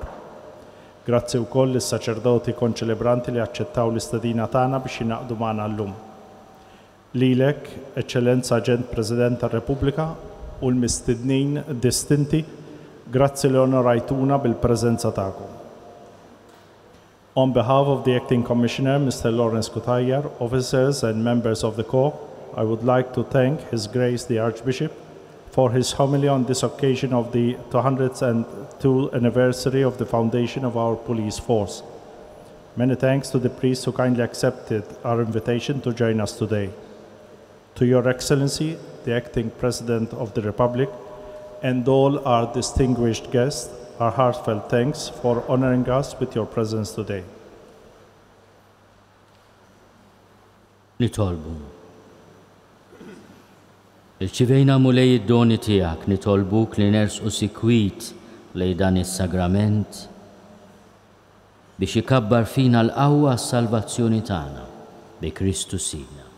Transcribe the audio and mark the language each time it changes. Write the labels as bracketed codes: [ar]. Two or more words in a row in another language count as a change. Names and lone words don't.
[mt] Grazzi wkoll lis-saċerdoti konċelebranti li aċċettaw l-istedina tagħna biex jingħaqdu magħna llum. Lilek, Eċċellenza Aġent President tar-Repubblika u l-mistednin distinti, grazzi li onorajtuna bil-preżenza tagħkom. [en] On behalf of the Acting Commissioner, Mr. Lawrence Kutajjar, officers and members of the Corps, I would like to thank His Grace the Archbishop for his homily on this occasion of the 202nd anniversary of the foundation of our police force. Many thanks to the priests who kindly accepted our invitation to join us today. To Your Excellency, the Acting President of the Republic, and all our distinguished guests, our heartfelt thanks for honoring us with your presence today. [mt] Nitolbu. Irċivejna mulej id-doni tiegħek, nitolbuk li nersqu sikwit lejn dan is-sagrament biex ikabbar fina l-qawwa s-salvazzjoni tagħna bi Kristu Sidna.